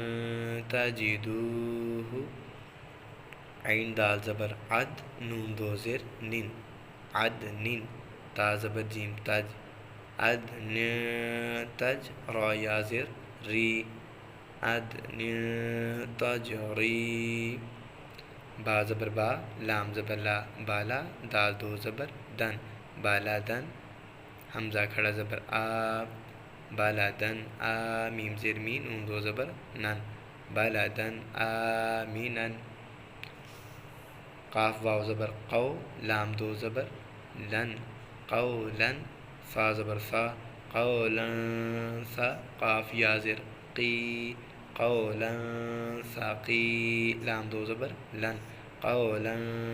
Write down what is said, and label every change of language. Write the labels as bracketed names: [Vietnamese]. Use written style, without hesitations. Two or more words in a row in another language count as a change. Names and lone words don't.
[Urdu] تجدوہ، عین دال زبر عد، نون دو زیر نن، عدن، تا زبر جیم تج، عدن تج، را یا زیر ری، عدن تجری، با زبر با، لام زبر لا، بالا، دال دو زبر دن، بالا دن، حمزہ کھڑا زبر آ، بالا دن، آ میم زیر می، نون دو زبر نن، بالا دن آمینن، قاف واو زبر قو، لام دو زبر لن، قولن، فا زبر فا، قولن فا، قاف یا زیر قی، قولن ثقی، لام دو زبر لن، قولن